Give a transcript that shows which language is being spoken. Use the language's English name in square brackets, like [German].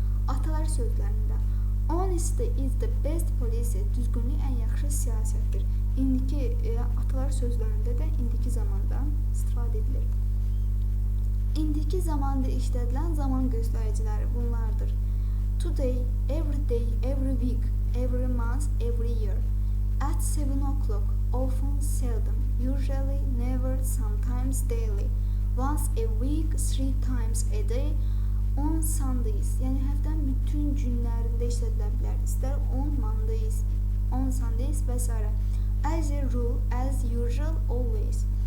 [Azerbaijani] Atalar sözlərində [English] honesty is the best policy. [Azerbaijani] Düzgünlük ən yaxşı siyasətdir. İndiki atalar sözlərində də indiki zamanda istifadə edilir. İndiki zamanda işlədilən zaman göstəriciləri bunlardır. [English] Today, every day, every week, every month, every year. At 7 o'clock, often, seldom, usually, never, sometimes, daily. Once a week, 3 times a day, on Sundays. [Azerbaijani] Yəni həftənin bütün günlərində işlədilə bilər. İstər [English] on Mondays, on Sundays [Azerbaijani] və s. [English] As a rule, as usual, always.